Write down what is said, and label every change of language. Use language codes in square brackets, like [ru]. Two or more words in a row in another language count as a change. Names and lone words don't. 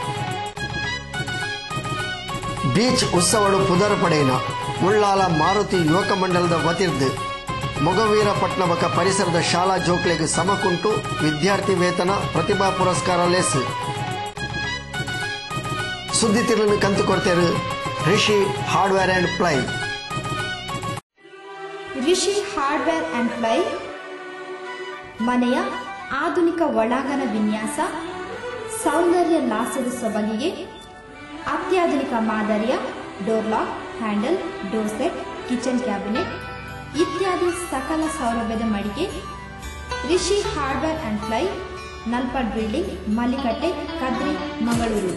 [tcy] ಬೀಚ್ ಉತ್ಸವಡು ಪುದರ್ ಪಡೆಯಿನ ಉಳ್ಳಾಲ ಮಾರುತಿ ಯುವಕ ಮಂಡಲದ ವತಿರ್ದು ಮೊಗವೀರಪಟ್ನ ಬಕ ಪರಿಸರದ ಶಾಲಾ ಜೋಕ್ಲೆಗೆ ಸಮಕುಂಟು ವಿದ್ಯಾರ್ಥಿ ವೇತನ ಪ್ರತಿಭಾ ಪುರಸ್ಕಾರ ಲೇಸು. ಸುದ್ದಿ ತಿರುಳನ್ನು ಕಂತು ಕೊಡ್ತೇರು ರಿಷಿ ಹಾರ್ಡ್ವೇರ್ ಅಂಡ್ ಪ್ಲೈ. [kn] ರಿಷಿ ಹಾರ್ಡ್ವೇರ್ ಅಂಡ್ ಪ್ಲೈ ಮನೆಯ ಆಧುನಿಕ ಒಳಾಂಗಣ ವಿನ್ಯಾಸ, ಸೌಂದರ್ಯ ಲಾಸದ ಸೊಬಗಿಗೆ ಅತ್ಯಾಧುನಿಕ ಮಾದರಿಯ ಡೋರ್ ಲಾಕ್, ಹ್ಯಾಂಡಲ್, ಡೋರ್ ಸೆಟ್, ಕಿಚನ್ ಕ್ಯಾಬಿನೆಟ್ ಇತ್ಯಾದಿ ಸಕಲ ಸೌಲಭ್ಯದ ಮಳಿಗೆ ರಿಷಿ ಹಾರ್ಡ್ವೇರ್ ಅಂಡ್ ಪ್ಲೈ, ನಲ್ಪಡ್ ಬಿಲ್ಡಿಂಗ್, ಮಲ್ಲಿಕಟ್ಟೆ, ಕದ್ರಿ, ಮಂಗಳೂರು.